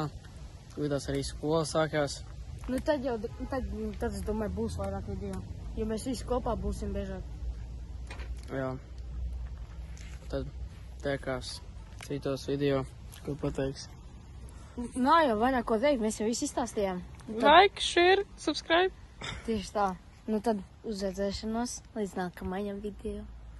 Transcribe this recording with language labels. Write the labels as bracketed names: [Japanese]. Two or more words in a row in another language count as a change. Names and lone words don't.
[Latvian] Vidās arī skola sākās. Nu, tad es domāju, būs vairāk video, jo mēs visi kopā būsim biežāk. Jā. Tad tiekās citos video, ko pateiks. Nav jau vairāk ko teikt, mēs jau visi izstāstījām. [English] Like, share, subscribe. [Latvian] Tieši tā. Nu tad uz redzēšanos līdz nākamajam video.